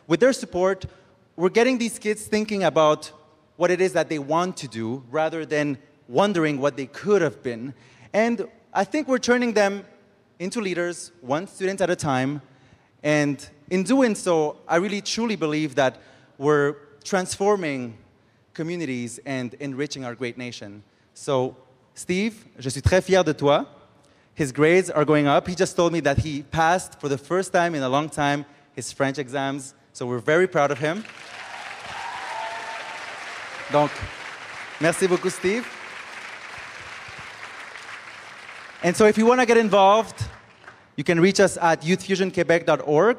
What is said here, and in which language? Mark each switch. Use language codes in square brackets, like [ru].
[en] With their support, we're getting these kids thinking about what it is that they want to do rather than wondering what they could have been. And I think we're turning them into leaders, one student at a time. And in doing so, I really truly believe that we're transforming communities and enriching our great nation. [fr] So, Steve, je suis très fier de toi. [en] His grades are going up. He just told me that he passed for the first time in a long time his French exams. So we're very proud of him. [fr] Donc, merci beaucoup, Steve. [en] And so if you want to get involved, you can reach us at youthfusionquebec.org.